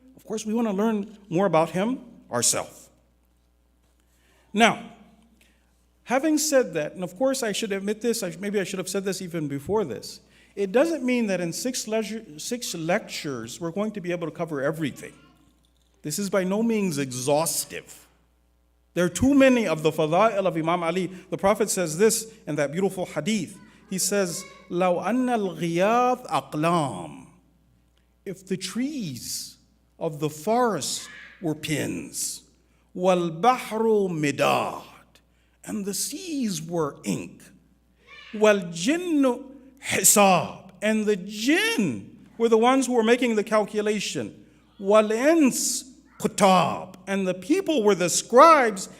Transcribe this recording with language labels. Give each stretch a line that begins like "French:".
English: Of course, we want to learn more about him ourselves. Now, having said that, and of course I should admit this, maybe I should have said this even before this, it doesn't mean that in six lectures we're going to be able to cover everything. This is by no means exhaustive. There are too many of the fada'il of Imam Ali. The Prophet says this in that beautiful hadith. He says,
Arabic: لَوْ أَنَّ الْغِيَاثَ أَقْلَامٌ.
English: If the trees of the forest were pins,
Arabic: وَالْبَحْرُ مِدَادٌ,
English: and the seas were ink,
Arabic: وَالْجِنُّ حِسَابٌ,
English: and the jinn were the ones who were making the calculation,
Arabic: وَالْإِنسُ كُتَابٌ,
English: and the people were the scribes.